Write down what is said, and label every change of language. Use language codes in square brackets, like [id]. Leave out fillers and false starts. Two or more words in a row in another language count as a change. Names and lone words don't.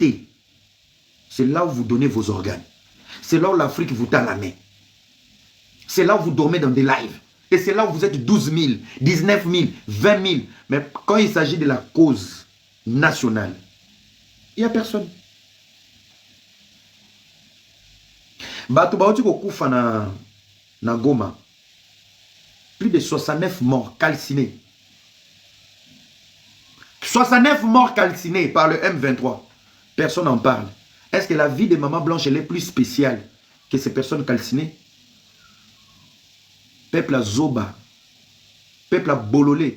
[fr] C'est là où vous donnez vos organes. C'est là où l'Afrique vous tend la main. C'est là où vous dormez dans des lives. Et c'est là où vous êtes 12 000, 19 000, 20 000. Mais quand il s'agit de la cause nationale, il n'y a personne. [ln] Bato baoti ko kufa na Goma. [fr] Plus de 69 morts calcinés. 69 morts calcinés par le M23. Personne n'en parle. Est-ce que la vie de Maman Blanche elle est plus spéciale que ces personnes calcinées? Peuple à Zoba. Peuple à Bololé.